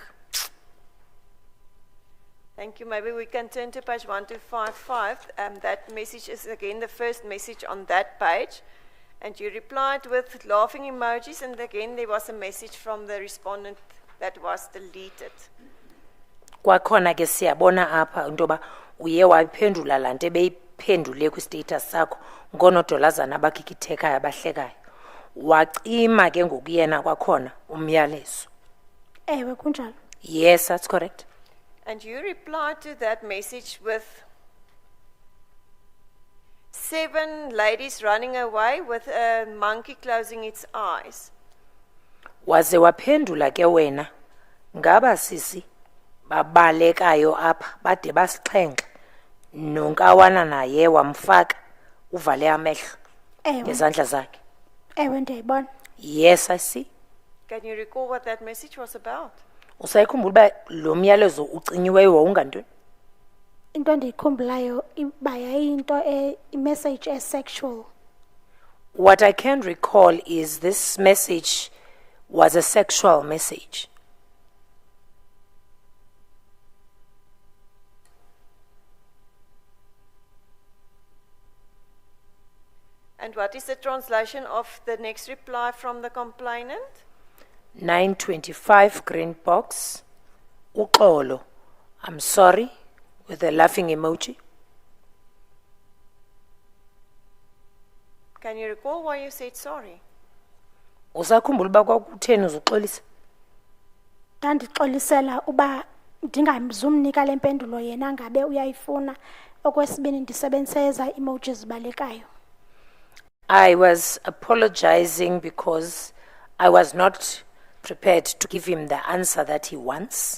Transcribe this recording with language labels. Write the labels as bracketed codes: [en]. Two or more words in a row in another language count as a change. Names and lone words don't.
[en] Thank you. Maybe we can turn to page 1255. That message is again the first message on that page. And you replied with laughing emojis, and again there was a message from the respondent that was deleted. [xh] Kwakhona ke siyabona apha ntoba uye wayiphendula laa nto ebeyiphendule kwi-status sakho ngoonodolazana abakikithekayo abahlekayo. Wacima ke ngokuyena kwakhona umyalezo. Ewe kunjalo. [en] Yes, that's correct. And you replied to that message with 7 ladies running away with a monkey closing its eyes. [xh] Waze waphendula ke wena ngaba sisi babalekayo apha bade basixhenxe nonkawana naye wamfaka uvale amehlo Ewe. ngezandla zakhe. Ewe ndiyayibona. [en] Yes, I see. Can you recall what that message was about? [xh] Usayikhumbula uba lo myalezo ucinyiweyo wawungantoni? Into endiyikhumbulayo iba yayinto i-message e-sexual. [en] What I can recall is this message was a sexual message. And what is the translation of the next reply from the complainant? 925 green box. [xh] Uxolo. [en] I'm sorry, with a laughing emoji. Can you recall why you said sorry? [xh] Usakhumbula uba kwakutheni uzuxolisa? Ndandixolisela uba ndingamzumnika le mpendulo yena ngabe uyayifuna. Okwesibini ndisebenzisa emojis balekayo. [en] I was apologizing because I was not prepared to give him the answer that he wants.